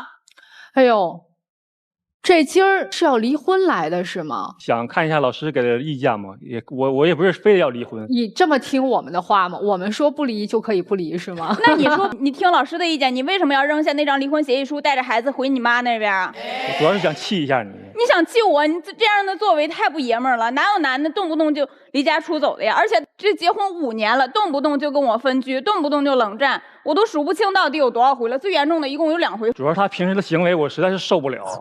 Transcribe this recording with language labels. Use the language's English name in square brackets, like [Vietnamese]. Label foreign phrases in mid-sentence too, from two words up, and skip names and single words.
[Chinese] 哎呦，這今兒是要離婚來的是嗎？想看一下老師給的意見嗎？我也不是非得要離婚。你這麼聽我們的話吗？我們說不離就可以不離是嗎？那你說你聽老師的意見，你為什麼要扔下那張離婚協議書，帶着孩子回你媽那邊啊？我主要是想氣一下你。你想气我？你这樣的作为太不爺們兒了。哪有男的動不動就離家出走的呀？而且這結婚5年了，動不動就跟我分居，動不動就冷戰，我都數不清到底有多少回了。最嚴重的一共有2回。主要是他平時的行為我實在是受不了。